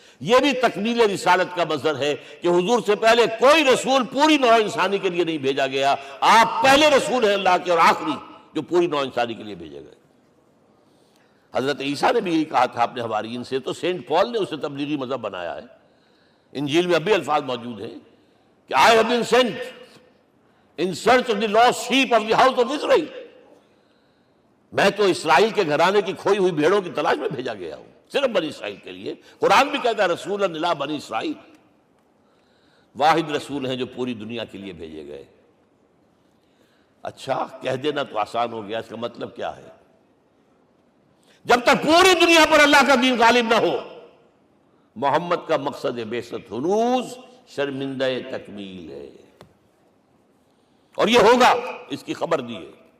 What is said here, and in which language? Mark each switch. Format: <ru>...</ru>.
<ur>یہ بھی تکمیل رسالت کا مظہر ہے کہ حضور سے پہلے کوئی رسول پوری نوع انسانی کے لیے نہیں بھیجا گیا. آپ پہلے رسول ہیں اللہ کے اور آخری جو پوری نوع انسانی کے لیے بھیجے گئے. حضرت عیسیٰ نے بھی یہی کہا تھا اپنے حواریین سے، تو سینٹ پال نے اسے تبلیغی مذہب بنایا ہے. انجیل میں اب بھی الفاظ موجود ہیں کہ</ur> <en>I have been sent in search of the lost sheep of the house of Israel.</en> <ur>میں تو اسرائیل کے گھرانے کی کھوئی ہوئی بھیڑوں کی تلاش میں بھیجا گیا ہوں، صرف بنی اسرائیل کے لیے. قرآن بھی کہتا ہے</ur> <ar>رسولا الی بنی اسرائیل.</ar> <ur>واحد رسول ہیں جو پوری دنیا کے لیے بھیجے گئے. اچھا کہہ دینا تو آسان ہو گیا، اس کا مطلب کیا ہے؟ جب تک پوری دنیا پر اللہ کا دین غالب نہ ہو، محمد کا مقصد بعثت ہنوز شرمندہ تکمیل ہے، اور یہ ہوگا، اس کی خبر دی ہے.</ur>